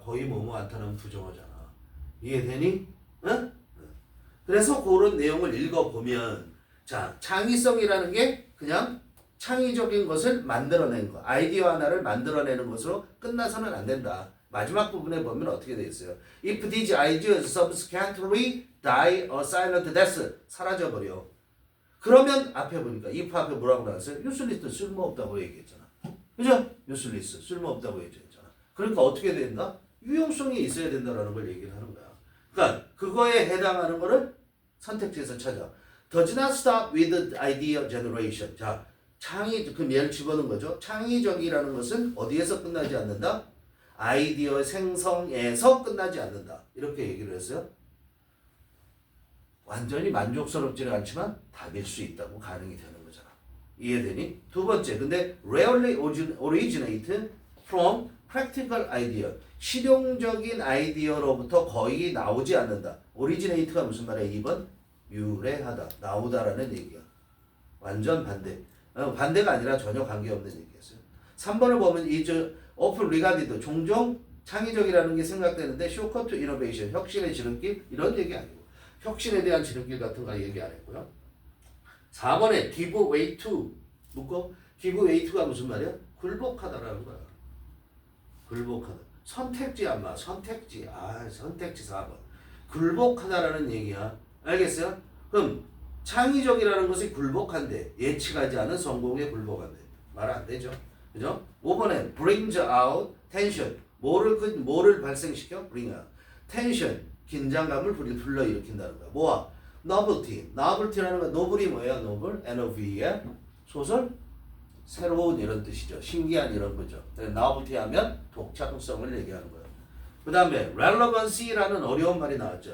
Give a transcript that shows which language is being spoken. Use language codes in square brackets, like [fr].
[ko] 거의 뭐뭐 않다는 부정어잖아. 이해되니? 응? 그래서 그런 내용을 읽어보면 자, 창의성이라는 게 그냥 창의적인 것을 만들어내는 거. 아이디어 하나를 만들어내는 것으로 끝나서는 안 된다. 마지막 부분에 보면 어떻게 되어 있어요? [en] If these ideas subsequently die a silent death [ko] 사라져버려. 그러면 앞에 보니까 if 앞에 뭐라고 나왔어요? useless 쓸모없다고 얘기했잖아. 그죠? useless 쓸모없다고 얘기했잖아. 그러니까 어떻게 된다? 유용성이 있어야 된다라는 걸 얘기를 하는 거야. 그러니까 그거에 해당하는 거를 선택지에서 찾아. [en] Does not stop with idea generation. [ko] 자, 그럼 얘를 집어넣은 거죠. 창의적이라는 것은 어디에서 끝나지 않는다? 아이디어 생성에서 끝나지 않는다. 이렇게 얘기를 했어요. 완전히 만족스럽지는 않지만 답일 수 있다고 가능이 되는 거잖아. 이해되니? 두 번째, 근데 [en] rarely originate from practical idea. [ko] 실용적인 아이디어로부터 거의 나오지 않는다. originate가 무슨 말이야? 2번? 유래하다. 나오다라는 얘기야. 완전 반대. 반대가 아니라 전혀 관계없는 얘기였어요. 3번을 보면 [en] is often regarded. [ko] 종종 창의적이라는 게 생각되는데 [en] shortcut to innovation. [ko] 혁신의 지름길? 이런 얘기 아니고. 혁신에 대한 지름길 같은 거 얘기 안 했고요. 4번에 give way to 묶어. give way to가 무슨 말이야? 굴복하다라는 거야. 굴복하다. 선택지 아마 선택지. 선택지 4번. 굴복하다라는 얘기야. 알겠어요? 그럼 창의적이라는 것이 굴복한데 예측하지 않은 성공에 굴복한데 말 안 되죠. 그죠? 5번에 [en] brings out tension. [ko] 뭐를 발생시켜? bring out. tension. 긴장감을 불러일으킨다는 거야. 뭐야? novelty. novelty라는 건 노블이 뭐예요? 노블? NOV의 소설? 새로운 이런 뜻이죠. 신기한 이런 거죠. novelty 하면 독창성을 얘기하는 거예요. 그 다음에 relevancy라는 어려운 말이 나왔죠.